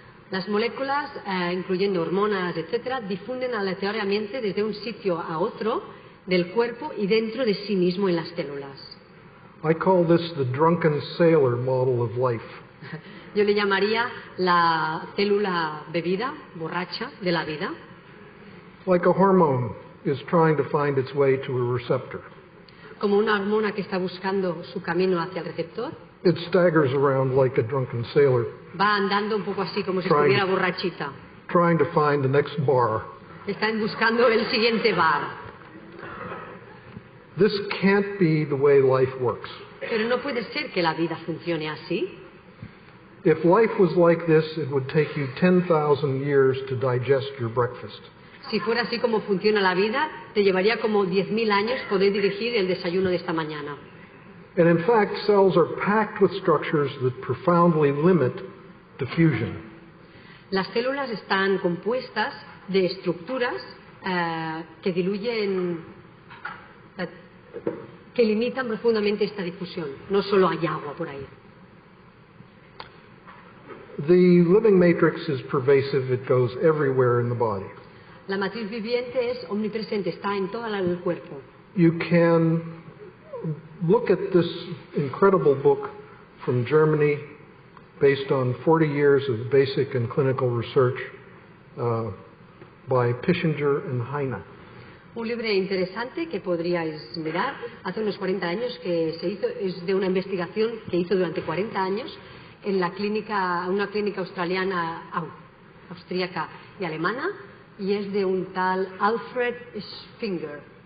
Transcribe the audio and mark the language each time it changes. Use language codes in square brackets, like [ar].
[es] Las moléculas, incluyendo hormonas, etc., difunden aleatoriamente desde un sitio a otro del cuerpo y dentro de sí mismo en las células. [en] I call this the drunken sailor model of life. [es] Yo le llamaría la célula bebida, borracha, de la vida. [en] Like a hormone is trying to find its way to a receptor. [es] Como una hormona que está buscando su camino hacia el receptor. [en] It staggers around like a drunken sailor. [es] Va andando un poco así como si estuviera borrachita. [en] Trying to find the next bar. [es] Están buscando el siguiente bar. [en] This can't be the way life works. [es] Pero no puede ser que la vida funcione así. [en] If life was like this, it would take you 10,000 years to digest your breakfast. [es] Si fuera así como funciona la vida, te llevaría como 10.000 años poder dirigir el desayuno de esta mañana. [en] And in fact, cells are packed with structures that profoundly limit diffusion. [es] Las células están compuestas de estructuras que diluyen, que limitan profundamente esta difusión. No solo hay agua por ahí. [en] The living matrix is pervasive. It goes everywhere in the body. [es] La matriz viviente es omnipresente, está en todo el cuerpo. [en] You can look at this incredible book from Germany based on 40 years of basic and clinical research by Pischinger and Heine. [es] Un libro interesante que podríais mirar hace unos 40 años que se hizo, es de una investigación que hizo durante 40 años en una clínica australiana, austríaca y alemana, y es de un tal Alfred Pischinger.